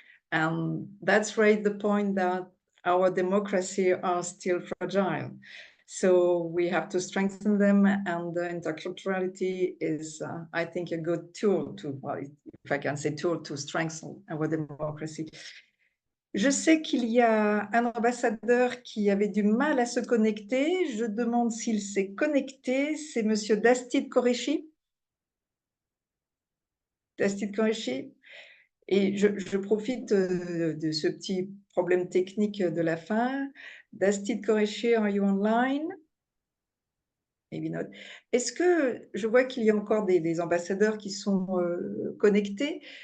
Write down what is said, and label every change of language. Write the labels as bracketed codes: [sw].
[en] And that's right, the point that our democracy are still fragile. So we have to strengthen them, and the interculturality is, I think, a good tool to, well, if I can say tool, to strengthen our democracy. [fr] Je sais qu'il y a un ambassadeur qui avait du mal à se connecter. Je demande s'il s'est connecté. C'est Monsieur Dastid Koreshi. Dastid Koreshi. Et je profite de ce petit problème technique de la fin. [en] Dastid Koreshi, are you online? Maybe not. [fr] Est-ce que je vois qu'il y a encore des ambassadeurs qui sont connectés?